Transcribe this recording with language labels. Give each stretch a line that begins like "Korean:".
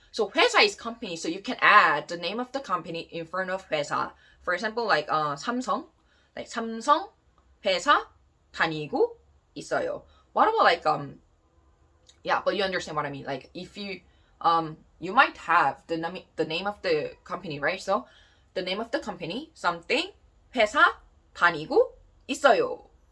English: So 회사 is company, so you can add the name of the company in front of 회사. For example, like
Korean: 삼성,
English: like
Korean: 삼성 회사 다니고 있어요.
English: What about like yeah, but you understand what I mean. Like if you you might have the name of the company, right? So the name of the company something
Korean: 회사 다니고 있어요.